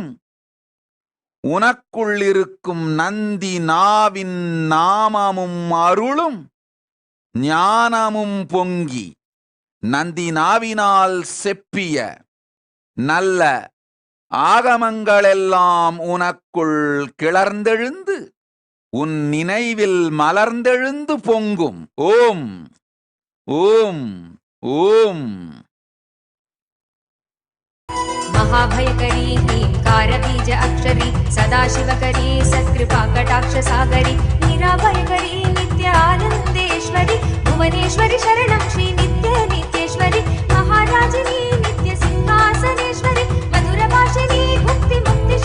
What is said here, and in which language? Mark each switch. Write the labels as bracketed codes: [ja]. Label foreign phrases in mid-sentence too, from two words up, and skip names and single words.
[ta] உனக்குள் இருக்கும் நந்தி நாவின் நாமமும் அருளும் ஞானமும் பொங்கி நந்தி நாவினால் செப்பிய நல்ல ஆகமங்களெல்லாம் உனக்குள் கிளர்ந்தெழுந்து உன் நினைவில் மலர்ந்தெழுந்து பொங்கும். [sa] ओम् ओम् ओम्. महाभयकरी ह्रींकार बीज अक्षरी सदाशिवकरी सत्कृपा कटाक्ष सागरी मीराभयकरी नित्यानन्देश्वरि भुवनेश्वरि शरणं श्री नित्य नित्येश्वरि महाराजिनी नित्य सिंहासनेश्वरि मधुरभाषिनी भुक्ति मुक्ति